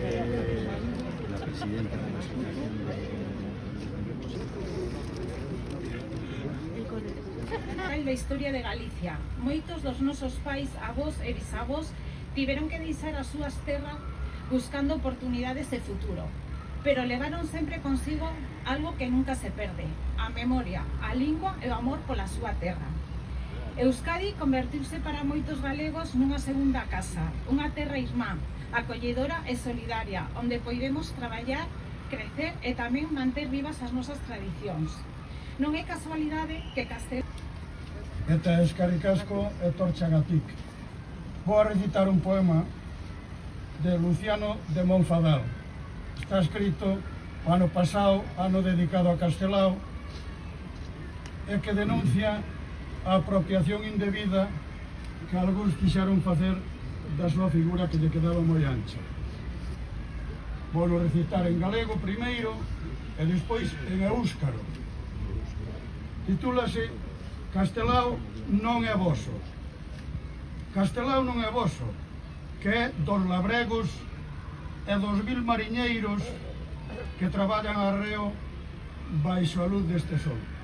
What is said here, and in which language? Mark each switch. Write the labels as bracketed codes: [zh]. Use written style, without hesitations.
[es] La presidenta de la asociación [gl] da historia de Galicia. Moitos dos nosos pais, avós e bisavós tiveron que deixar as súas terras buscando oportunidades de futuro, pero levaron sempre consigo algo que nunca se perde: a memoria, a lingua e o amor pola súa terra. Euskadi convertiuse para moitos galegos nunha segunda casa, unha terra irmá, acolledora e solidaria, onde poidemos traballar, crecer e tamén manter vivas as nosas tradicións. Non é casualidade que Castel... [eu] Eta eskerrik asko etortxagatik. [gl] Vou a recitar un poema de Luciano de Monfadal. Está escrito o ano pasado, ano dedicado a Castelao, e que denuncia a apropiación indebida que algúns quixeron facer da súa figura, que lle quedaba moi ancha. Vou recitar en galego primeiro e despois en éuskaro. Titúlase Castelao non é voso. Castelao non é voso, que é dos labregos e dos mil mariñeiros que traballan arreo baixo a luz deste sol.